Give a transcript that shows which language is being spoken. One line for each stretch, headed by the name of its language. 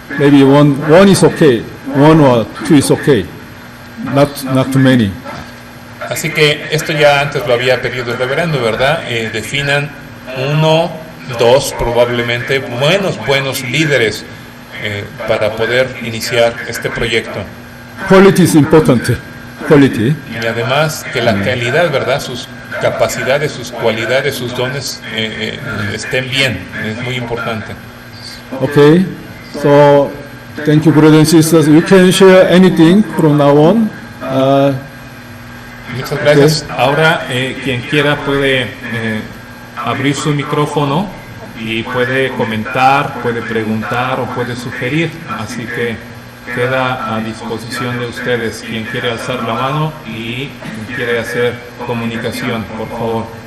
English: Maybe one is okay, 1 or 2 is okay, not too many.
Spanish: Así que esto ya antes lo había pedido el reverendo, ¿verdad? Definan 1, 2 probablemente buenos líderes para poder iniciar este proyecto.
English: Quality is important. Quality.
Spanish: Y además que la calidad, ¿verdad?, sus capacidades, sus cualidades, sus dones estén bien, es muy importante.
English: Okay, so thank you, brothers and sisters. You can share anything from now on.
Spanish: Muchas gracias. Okay. Ahora quien quiera puede abrir su micrófono y puede comentar, puede preguntar o puede sugerir. Así que queda a disposición de ustedes quien quiere alzar la mano y quien quiere hacer comunicación, por favor.